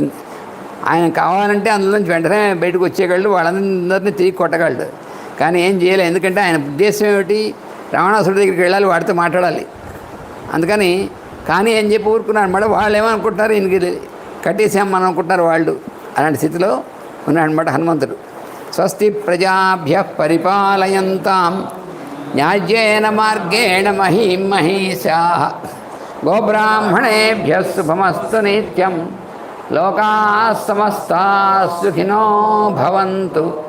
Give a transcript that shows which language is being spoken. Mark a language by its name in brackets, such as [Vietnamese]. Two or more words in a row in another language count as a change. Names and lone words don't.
[Telugu] ఆయన కావాలంటే అందులోంచి వెంటనే బయటకు వచ్చేయగలడు, వాళ్ళందరినీ తిరిగి కొట్టగలడు. కానీ ఏం చేయలేదు, ఎందుకంటే ఆయన ఉద్దేశం ఏమిటి, రావణాసుడి దగ్గరికి వెళ్ళాలి, వాడితో మాట్లాడాలి. అందుకని కానీ ఏం చెప్పి ఊరుకున్నాడు అన్నమాట. వాళ్ళు ఏమనుకుంటున్నారు, ఈయనకి కట్టేసాం మనం అనుకుంటున్నారు వాళ్ళు. అలాంటి స్థితిలో ఉన్నాడనమాట హనుమంతుడు. [Sanskrit] స్వస్తి ప్రజాభ్యః పరిపాలయంతాం న్యాయ్యేన మార్గేణ మహీం మహీషాః గోబ్రాహ్మణేభ్యः శుభమస్తు నిత్యం లోకాః సమస్తాః సుఖినో భవంతు.